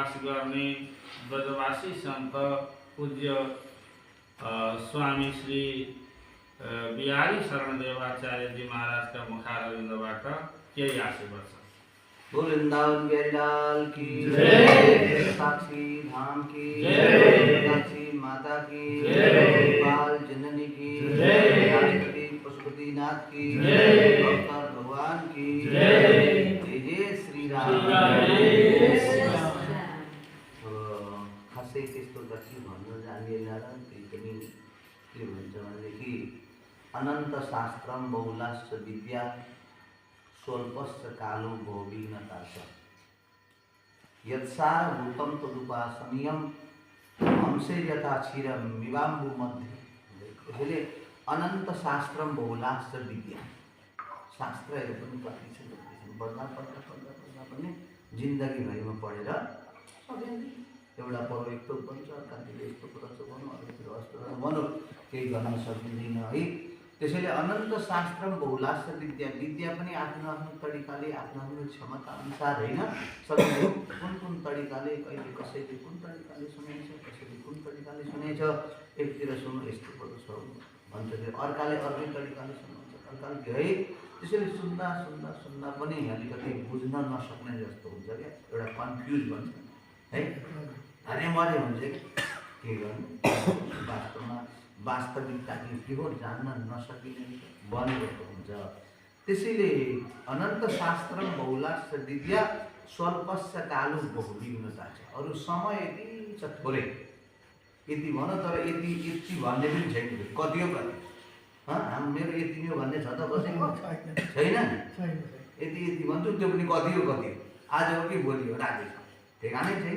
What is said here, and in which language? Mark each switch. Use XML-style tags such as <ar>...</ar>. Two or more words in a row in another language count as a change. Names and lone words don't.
<ne>बास गर्ने ब्रजवासी सन्त पूज्य स्वामी श्री बिहारी शरणदेवाचार्यजी महाराजका मुखारविन्दबाट केही आशीर्वाद छ।</ne> <hi>वृंदावन बिहारीलाल की जय, साक्षी धाम की जय, साक्षी माता की जय, गोपाल जननी की जय, राष्ट्रपति पशुपतिनाथ की जय, भक्तर भगवान की जय, जय जय श्री राम।</hi> <ne>खासै त्यस्तो जति भन्न जानिएन र त्यही पनि के भन्छ भनेदेखि</ne> <sa>अनन्त शास्त्रम बहुलाश्च विद्या स्वल्पश्च कालो भोविघ्नता च यत्सारभूतं तदुपासनीयं हंसे यथा क्षीरं मिवाम्बु मध्ये। त्यसैले अनन्त शास्त्रम बहुलाश्च विद्या,</sa> <ne>शास्त्रहरू पनि कति छ, पढ्दा पनि जिन्दगीभरिमा पढेर एउटा पढो एक थोक भन्छ, अर्कातिर यस्तो कुरा छ भनौँ, अर्कातिर अस्तो भनौँ, केही गर्न सकिँदैन है। त्यसैले</ne> <sa>अनन्त शास्त्रम बहुलाश्च विद्या,</sa> <ne>विद्या पनि आफ्नो आफ्नो तरिकाले आफ्नो आफ्नो क्षमता अनुसार होइन, सबैले कुन कुन तरिकाले, कहिले कसैले कुन तरिकाले सुनाइछ, कसैले कुन तरिकाले सुनाइछ, एकतिर सुन्नु यस्तो कुरो छ भन्छ, अर्काले अर्कै तरिकाले सुनाउँछ, अर्काले है। त्यसैले सुन्दा सुन्दा सुन्दा पनि अलिकति बुझ्न नसक्ने जस्तो हुन्छ क्या, एउटा कन्फ्युज भन्छ है, हाने मरे हुन्छ क्या, के गर्नु वास्तवमा वास्तविकता के हो जान्न नसकिने बनेको हुन्छ।</ne> <sa>त्यसैले अनन्त शास्त्रम बहुलाश्च विद्या स्वल्पश्च कालो बहुविघ्नता छ।</sa> <ne>अरू समय यति छ थोरै, यति भन तर यति यति भन्ने पनि छैन, कति हो कति मेरो यति नै हो भन्ने छ त कसैको छैन, यति यति भन्छु त्यो पनि कति हो कति हो, आज हो कि भोलि हो राति छ, ठेगानै छैन।</ne>